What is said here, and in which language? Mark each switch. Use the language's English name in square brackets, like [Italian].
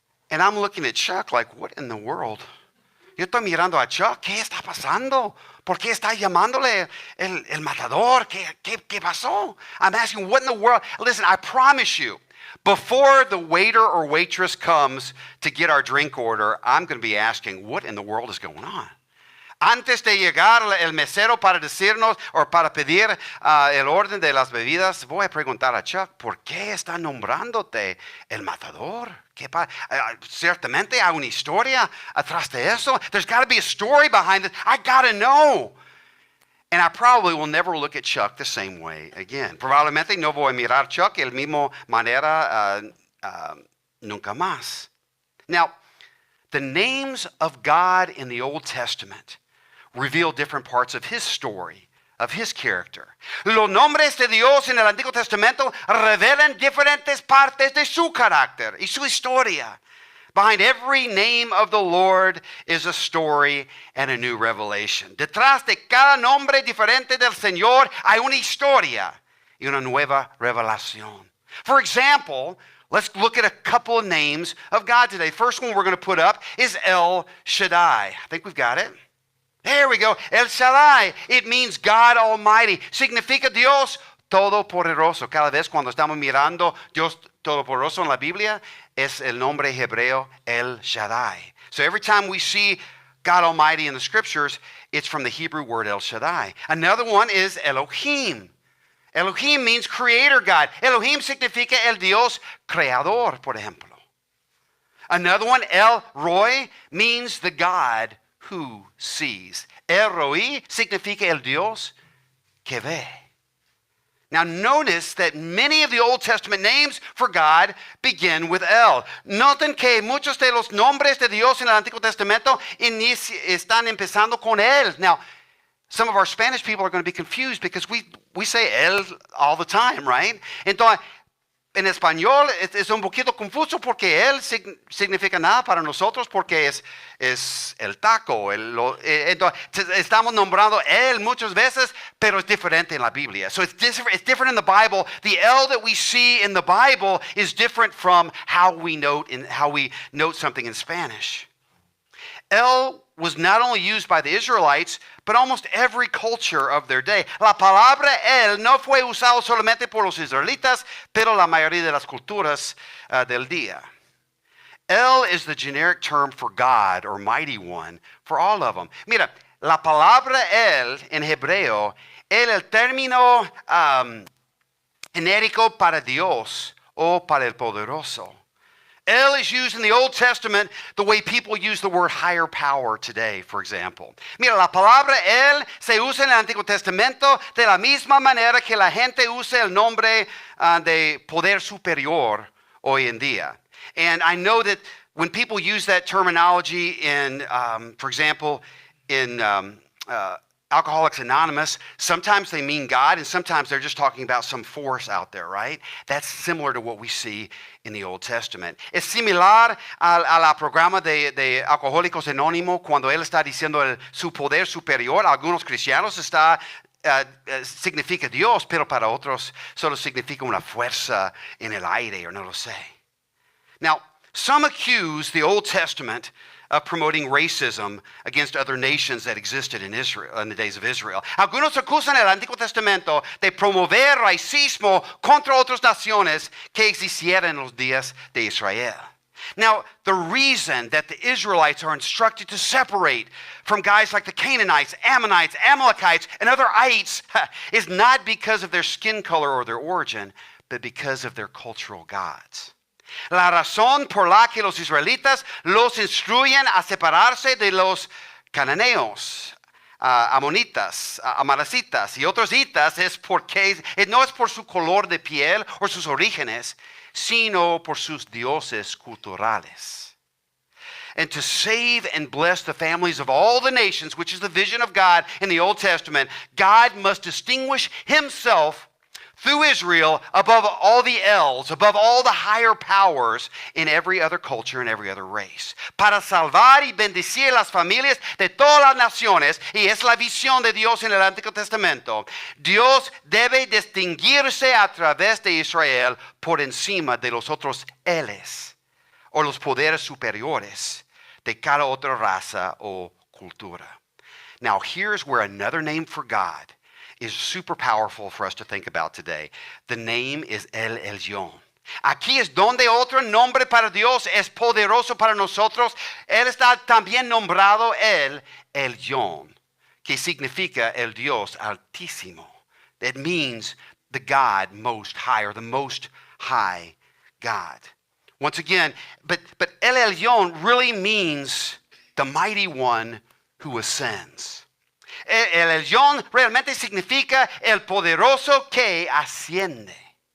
[English] And I'm looking at Chuck like, what in the world? [Spanish] Yo estoy mirando a Chuck, ¿qué está pasando? ¿Por qué está llamándole el matador? ¿Qué pasó? [English] I'm asking, what in the world? Listen, I promise you, before the waiter or waitress comes to get our drink order, I'm going to be asking, what in the world is going on? [Spanish] Antes de llegar el mesero para decirnos o para pedir el orden de las bebidas, voy a preguntar a Chuck, ¿por qué está nombrándote el matador? Ciertamente hay una historia atrás de eso. [English] There's got to be a story behind it. I got to know. And I probably will never look at Chuck the same way again. [Spanish] Probablemente no voy a mirar a Chuck de la misma manera nunca más. [English] Now, the names of God in the Old Testament reveal different parts of his story, of his character. [Spanish] Los nombres de Dios en el Antiguo Testamento revelan diferentes partes de su carácter y su historia. [English] Behind every name of the Lord is a story and a new revelation. [Spanish] Detrás de cada nombre diferente del Señor hay una historia y una nueva revelación. [English] For example, let's look at a couple of names of God today. First one we're going to put up is El Shaddai. I think we've got it. There we go. El Shaddai. It means God Almighty. [Spanish] Significa Dios Todopoderoso. Cada vez cuando estamos mirando Dios Todopoderoso en la Biblia, es el nombre hebreo El Shaddai. [English] So every time we see God Almighty in the scriptures, it's from the Hebrew word El Shaddai. Another one is Elohim. Elohim means creator God. [Spanish] Elohim significa el Dios creador, por ejemplo. [English] Another one, El Roi, means the God who sees. [Spanish] El Roi significa el Dios que ve. [English] Now notice that many of the Old Testament names for God begin with El. [Spanish] Noten que muchos de los nombres de Dios en el Antiguo Testamento están empezando con El. [English] Now, some of our Spanish people are going to be confused because we say El all the time, right? [Spanish] Entonces, en español es un poquito confuso porque El significa nada para nosotros porque es el taco. Entonces, estamos nombrando El muchas veces, pero es diferente en la Biblia. [English] So it's different in the Bible. The El that we see in the Bible is different from how we note something in Spanish. El was not only used by the Israelites, but almost every culture of their day. [Spanish] La palabra El no fue usado solamente por los israelitas, pero la mayoría de las culturas del día. [English] El is the generic term for God or mighty one for all of them. [Spanish] Mira, la palabra El en hebreo es el término genérico para Dios o para el poderoso. [English] El is used in the Old Testament the way people use the word higher power today, for example. [Spanish] Mira, la palabra El se usa en el Antiguo Testamento de la misma manera que la gente usa el nombre de poder superior hoy en día. [English] And I know that when people use that terminology in, for example, in Alcoholics Anonymous, sometimes they mean God, and sometimes they're just talking about some force out there, right? That's similar to what we see in the Old Testament. [Spanish] Es similar a la programa de Alcohólicos Anónimos cuando él está diciendo su poder superior. Algunos cristianos significa Dios, pero para otros solo significa una fuerza en el aire, o no lo sé. [English] Now, some accuse the Old Testament of promoting racism against other nations that existed in Israel in the days of Israel. [Spanish] Algunos acusan el Antiguo Testamento de promover racismo contra otras naciones que existieran en los días de Israel. [English] Now, the reason that the Israelites are instructed to separate from guys like the Canaanites, Ammonites, Amalekites, and other ites is not because of their skin color or their origin, but because of their cultural gods. [Spanish] La razón por la que los israelitas los instruyen a separarse de los cananeos, amonitas, amalecitas y otros hitas es porque no es por su color de piel o sus orígenes, sino por sus dioses culturales. [English] And to save and bless the families of all the nations, which is the vision of God in the Old Testament, God must distinguish himself through Israel above all the elves, above all the higher powers in every other culture and every other race. [Spanish] Para salvar y bendecir las familias de todas las naciones, y es la visión de Dios en el Antiguo Testamento, Dios debe distinguirse a través de Israel por encima de los otros eles, o los poderes superiores de cada otra raza o cultura. [English] Now here's where another name for God is super powerful for us to think about today. The name is El Elyon. [Spanish] Aquí es donde otro nombre para Dios es poderoso para nosotros. Él está también nombrado El Elyon, que significa el Dios altísimo. [English] That means the God most high, or the most high God. Once again, but El Elyon really means the mighty one who ascends. [Spanish] El Elyon realmente significa el poderoso que asciende.